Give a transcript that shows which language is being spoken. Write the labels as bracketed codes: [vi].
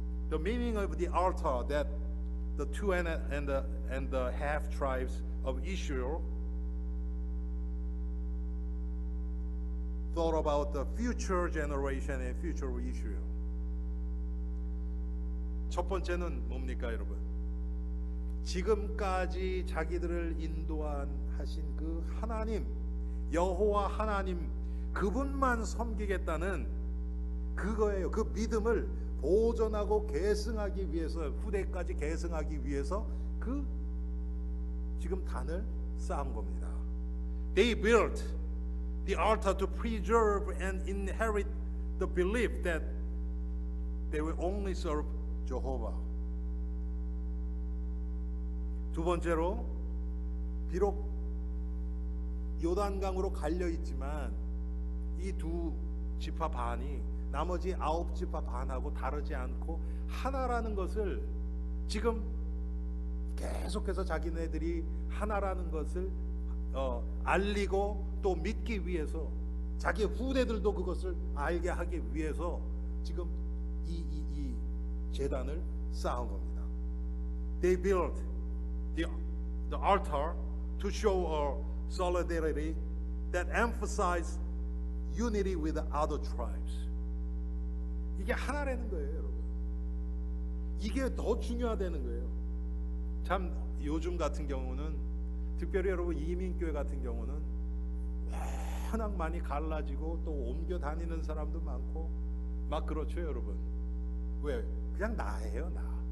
[en] The meaning of the altar that the two and the half tribes of Israel thought about the future generation and future Israel. [ko] 첫 번째는 뭡니까, 여러분? 지금까지 자기들을 인도하신 그 하나님, 여호와 하나님, 그분만 섬기겠다는 그거예요. 그 믿음을 보존하고 계승하기 위해서, 후대까지 계승하기 위해서 그 지금 단을 쌓은 겁니다. [en] They built the altar to preserve and inherit the belief that they will only serve Jehovah. [ko] 두 번째로, 비록 요단강으로 갈려 있지만 이 두 지파 반이 나머지 9지파 반하고 다르지 않고 하나라는 것을 지금 계속해서 자기네들이 하나라는 것을 알리고 또 믿기 위해서, 자기 후대들도 그것을 알게 하기 위해서 지금 이 제단을 쌓은 겁니다. [en] They built the altar to show a solidarity that emphasized unity with the other tribes. [ko] 이게 하나라는 거예요, 여러분. 이게 더 중요하다는 거예요. 참 요즘 같은 경우는, 특별히 여러분 이민교회 같은 경우는 워낙 많이 갈라지고 또 옮겨 다니는 사람도 많고 막 그렇죠, 여러분. 왜? 그냥 나예요, 나.